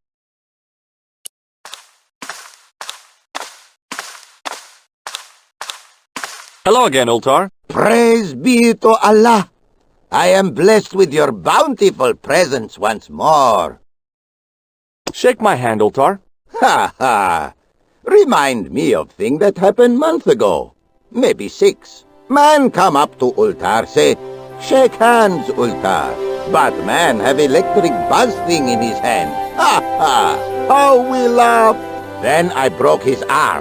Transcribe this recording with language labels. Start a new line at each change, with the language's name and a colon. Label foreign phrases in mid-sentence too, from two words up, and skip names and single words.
English: Hello again, Ultar. Praise be to Allah. I am blessed with your bountiful presence once more. Shake my hand, Ultar. Ha ha. Remind me of thing that happened month ago. Maybe 6. Man come up to Ultar, say, shake hands, Ultar. But man have electric buzz thing in his hand. Ha ha. How we laugh. Then I broke his arms.